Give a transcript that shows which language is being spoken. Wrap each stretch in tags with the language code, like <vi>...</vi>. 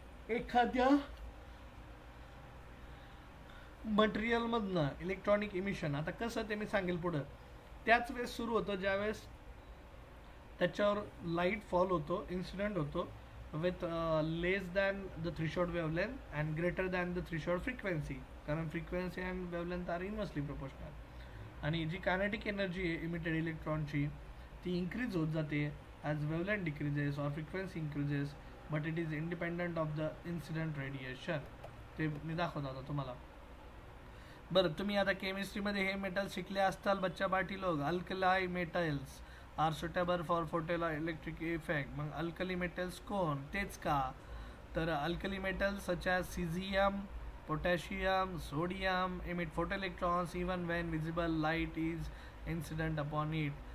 <mr>एखाद्या मटेरियलमधनं electronic emission, आता कसं ते मी सांगेल पुढं, त्याच वेळेस सुरू होतं ज्यावेळेस त्याच्यावर लाईट फॉल होतो, इन्सिडेंट होतो</mr> <en>with less than the threshold wavelength and greater than the threshold frequency,</en> <mr>कारण</mr> <en>frequency and wavelength are inversely proportional. आणि जी kinetic energy आहे emitted</en> <mr>इलेक्ट्रॉनची ती increase होत जाते</mr> <en>as wavelength decreases or frequency increases, but it is independent of the incident radiation.</en> <mr>ते मी दाखवत होतो तुम्हाला. बरं, तुम्ही आता केमिस्ट्रीमध्ये हे मेटल शिकले असताल बच्चा पार्टी लोक.</mr> <en>Alkali metals are suitable for photo electric effect.</en> <mr>मग अल्कली मेटल्स कोण, तेच का, तर</mr> <en>Alkali metals such as caesium, potassium, sodium emit photo electrons even when visible light is incident upon it.</en>